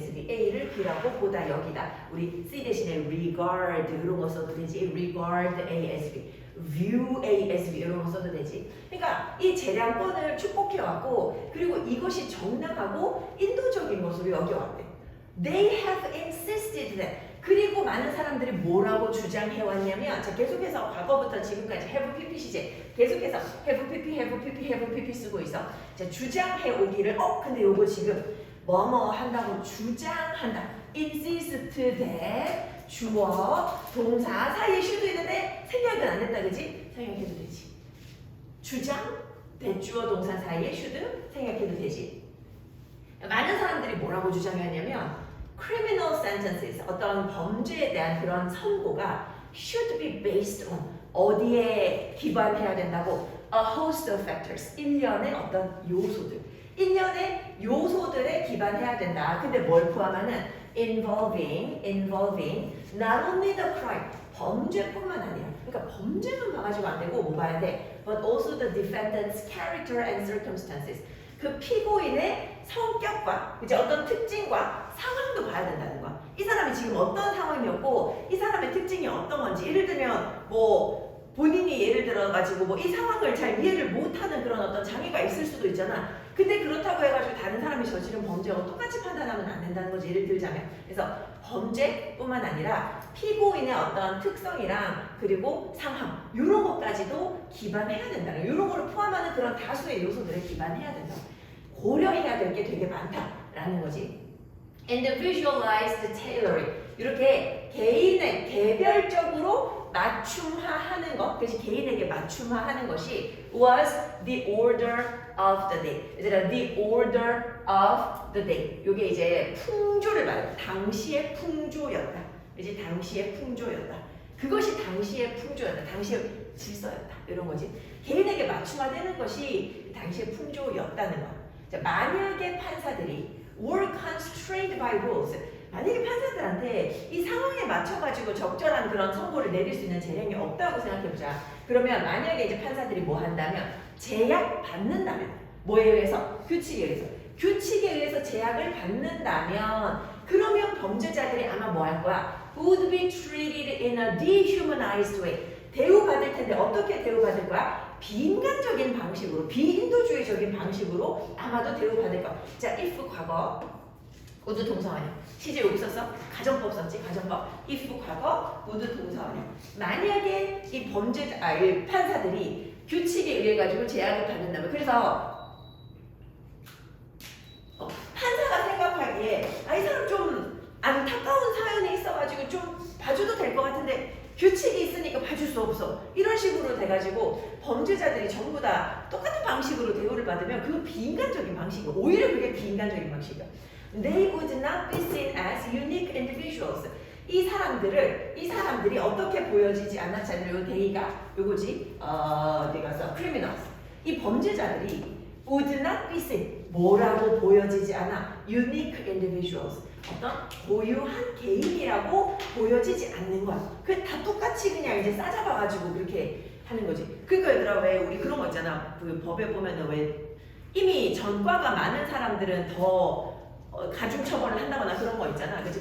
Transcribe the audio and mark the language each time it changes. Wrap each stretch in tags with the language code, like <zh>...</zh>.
<ko>A를 B라고 보다 여기다. 우리 C 대신에 regard 이런 거 써도 되지. regard ASB.</ko> <en>view A as B</en> <ko>이런 거 써도 되지. 그러니까 이 재량권을 축복해왔고 그리고 이것이 정당하고 인도적인 것으로 여겨왔대.</ko> <en>They have insisted that.</en> <ko>그리고 많은 사람들이 뭐라고 주장해왔냐면 자 계속해서 과거부터 지금까지</ko> <en>have pp</en> <ko>시제 계속해서 have pp, have pp, have pp 쓰고 있어. 자 주장해오기를 근데 요거 지금 뭐뭐 한다고 주장한다.</ko> <en>insist that</en> <ko>주어, 동사 사이에 should 있는데 생략은 안 했다 그지? 생략해도 되지. 주장, 대주어, 동사 사이에 should 생략해도 되지. 많은 사람들이 뭐라고 주장하냐면</ko> <en>criminal sentences,</en> <ko>어떤 범죄에 대한 그런 선고가</ko> <en>should be based on</en> <ko>어디에 기반해야 된다고</ko> <en>a host of factors,</en> <ko>일련의 어떤 요소들, 일련의 요소들에 기반해야 된다. 근데 뭘 포함하는</ko> <en>involving not only the crime,</en> <ko>범죄뿐만 아니라 그러니까 범죄만 봐가지고 안 되고 뭐 봐야 돼?</ko> <en>but also the defendant's character and circumstances.</en> <ko>그 피고인의 성격과 이제 어떤 특징과 상황도 봐야 된다는 거야. 이 사람이 지금 어떤 상황이었고 이 사람의 특징이 어떤 건지 예를 들면 뭐 본인이 예를 들어가지고 뭐 이 상황을 잘 이해를 못하는 그런 어떤 장애가 있을 수도 있잖아. 근데 그렇다고 해가지고 다른 사람이 저지른 범죄와 똑같이 판단하면 안 된다는 거지. 예를 들자면 그래서 범죄뿐만 아니라 피고인의 어떤 특성이랑 그리고 상황 이런 것까지도 기반해야 된다. 이런 거를 포함하는 그런 다수의 요소들에 기반해야 된다. 고려해야 될 게 되게 많다라는 거지.</ko> <en>Individualized tailoring</en> <ko>이렇게 개인의 개별적으로 맞춤화하는 것, 그래서 개인에게 맞춤화하는 것이</ko> <en>was the order of the day.</en> <ko>얘들아,</ko> <en>the order of the day.</en> <ko>이게 이제 풍조를 말해. 당시의 풍조였다. 이제 당시의 풍조였다. 그것이 당시의 풍조였다. 당시의 질서였다. 이런 거지. 개인에게 맞춤화되는 것이 당시의 풍조였다는 거야. 자, 만약에 판사들이</ko> <en>were constrained by rules.</en> <ko>만약에 판사들한테 이 상황에 맞춰가지고 적절한 그런 선고를 내릴 수 있는 재량이 없다고 생각해보자. 그러면 만약에 이제 판사들이 뭐 한다면 제약 받는다면 뭐에 의해서? 규칙에 의해서. 규칙에 의해서 제약을 받는다면 그러면 범죄자들이 아마 뭐 할 거야?</ko> <en>would be treated in a dehumanized way.</en> <ko>대우받을 텐데 어떻게 대우받을 거야? 비인간적인 방식으로, 비인도주의적인 방식으로 아마도 대우받을 거야. 자,</ko> <en>if</en> <ko>과거,</ko> <en>would</en> <ko>동사원형. 시제 여기 썼어? 가정법 썼지? 가정법.</ko> <en>if</en> <ko>과거,</ko> <en>would</en> <ko>동사원형. 만약에 이 범죄자, 이 판사들이 규칙에 의해 가지고 제약을 받는다면, 그래서 판사가 생각하기에 이 사람 좀 안타까운 사연이 있어가지고 좀 봐줘도 될 것 같은데 규칙이 있으니까 봐줄 수 없어. 이런 식으로 돼가지고 범죄자들이 전부 다 똑같은 방식으로 대우를 받으면 그 비인간적인 방식이야. 오히려 그게 비인간적인 방식이야.</ko> <en>They would not be seen as unique individuals.</en> <ko>이 사람들이 어떻게 보여지지 않았잖아요. 요 데이가 요거지. 내가 써 criminals. 이 범죄자들이</ko> <en>would not be seen.</en> <ko>뭐라고 보여지지 않아.</ko> <en>unique individuals.</en> <ko>어떤 고유한 개인이라고 보여지지 않는 거야. 그 다 똑같이 그냥 이제 싸잡아가지고 그렇게 하는 거지. 그러니까 얘들아 왜 우리 그런 거 있잖아. 그 법에 보면은 왜 이미 전과가 많은 사람들은 더 가중 처벌을 한다거나 그런 거 있잖아. 그치?</ko>